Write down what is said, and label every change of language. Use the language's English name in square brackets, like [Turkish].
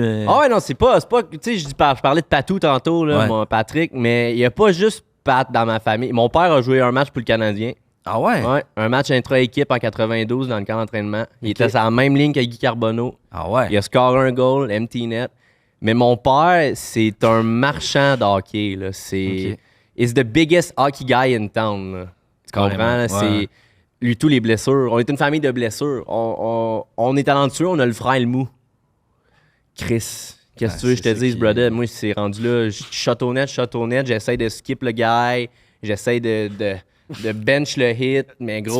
[French] Ah ouais, non, c'est pas, tu sais, je parlais de Patou tantôt, là, mon Patrick, mais il y a pas juste Pat dans ma famille. Mon père a joué un match pour le Canadien. Ah ouais? Ouais, un match intra-équipe en 92 dans le camp d'entraînement. Il était sur la même ligne que Guy Carbonneau. Ah ouais? Il a scoré un goal, [English] empty net. [French] Mais mon père, c'est un marchand de hockey. Là. C'est [English] He's the biggest hockey guy in town. [French] Là. Tu comprends? Là? C'est lui, tous les blessures. On est une famille de blessures. On est talentueux, on a le frère et le mou. Chris, qu'est-ce que tu veux que je te dise, brother? Moi, c'est rendu là. Shot au net, j'essaie de skip le guy. J'essaie de bench le hit, mais gros...